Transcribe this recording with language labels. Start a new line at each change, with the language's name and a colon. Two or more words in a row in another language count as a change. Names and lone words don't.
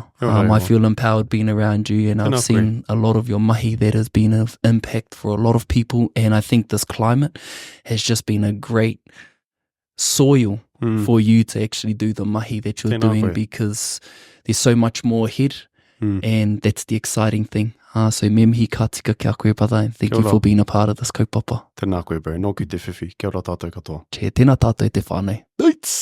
English: I feel empowered being around you, and I've seen a lot of your mahi that has been of impact for a lot of people. And I think this climate has just been a great soil for you to actually do the mahi that you're doing, because there's so much more ahead, and that's the exciting thing.
Māori: So me mihi ka tika kia koe,
English: brother, and thank you for being a part of this kaupapa.
Māori: Tēnā koe, bro. Nō ki te whiwhi. Kia ora tātou katoa. Tēnā tātou te whānau.